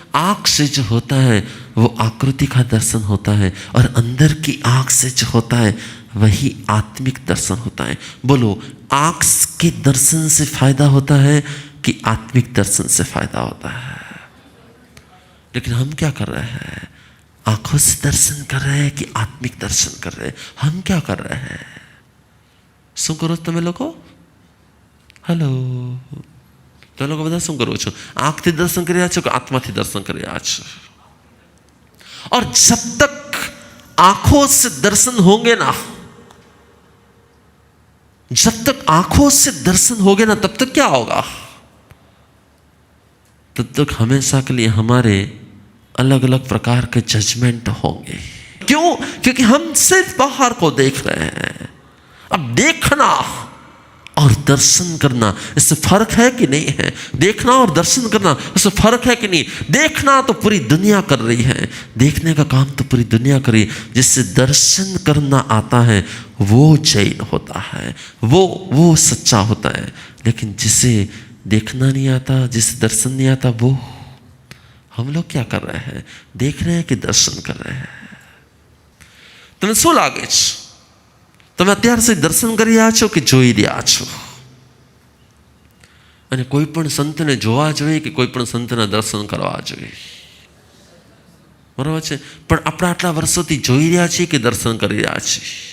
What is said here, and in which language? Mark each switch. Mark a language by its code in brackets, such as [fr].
[hi] आंख से जो होता है वो आकृति का दर्शन होता है, और अंदर की आंख से जो होता है वही आत्मिक दर्शन होता है। बोलो, आंख के दर्शन से फायदा होता है कि आत्मिक दर्शन से फायदा होता है? लेकिन हम क्या कर रहे हैं? आंखों से दर्शन कर रहे हैं कि आत्मिक दर्शन कर रहे हैं? हम क्या कर रहे हैं? [gu] શું કરો છો તમે લોકો? हेलो, તમે લોકો બધા શું કરો છો? આંખથી દર્શન કરી રહ્યા છો કે આત્માથી દર્શન કરી રહ્યા છો? [hi] और जब तक आंखों से दर्शन होंगे ना, जब तक आंखों से दर्शन होंगे ना, तब तक क्या होगा? तब तक हमेशा के लिए हमारे अलग अलग प्रकार के जजमेंट होंगे। क्यों? क्यों? क्योंकि हम सिर्फ बाहर को देख रहे हैं। अब देखना और दर्शन करना, इससे फर्क है कि नहीं है? देखना और दर्शन करना, इससे फर्क है कि नहीं? देखना तो पूरी दुनिया कर रही है, देखने का काम तो पूरी दुनिया कर रही है। जिससे दर्शन करना आता है वो जैन होता है, वो सच्चा होता है। लेकिन जिसे देखना नहीं आता, जिसे दर्शन नहीं आता, वो हम लोग क्या कर रहे हैं? देख रहे हैं कि दर्शन कर रहे हैं? [gu] તમે શું લાગે છે? તમે અત્યાર સુધી દર્શન કરી રહ્યા છો કે જોઈ રહ્યા છો? અને કોઈ પણ સંતને જોવા જોઈએ કે કોઈ પણ સંતના દર્શન કરવા જોઈએ? બરાબર છે, પણ આપણે આટલા વર્ષોથી જોઈ રહ્યા છીએ કે દર્શન કરી રહ્યા છીએ?